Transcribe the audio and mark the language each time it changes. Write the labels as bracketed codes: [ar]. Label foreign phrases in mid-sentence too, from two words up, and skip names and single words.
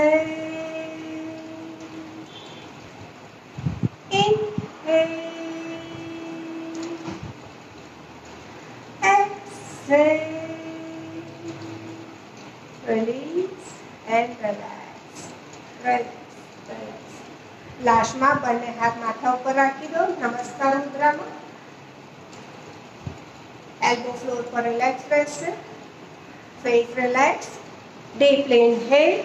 [en] exhale, inhale, Exhale. Release and relax. Relax. Relax. [gu] લાસ્ટ મેં બને હાથ માથા ઊપર રાખી દો નમસ્કાર મુદ્રા મેં. [en] Elbow floor [gu] पर relax रहશે. [en] Face relax. Deeply inhale.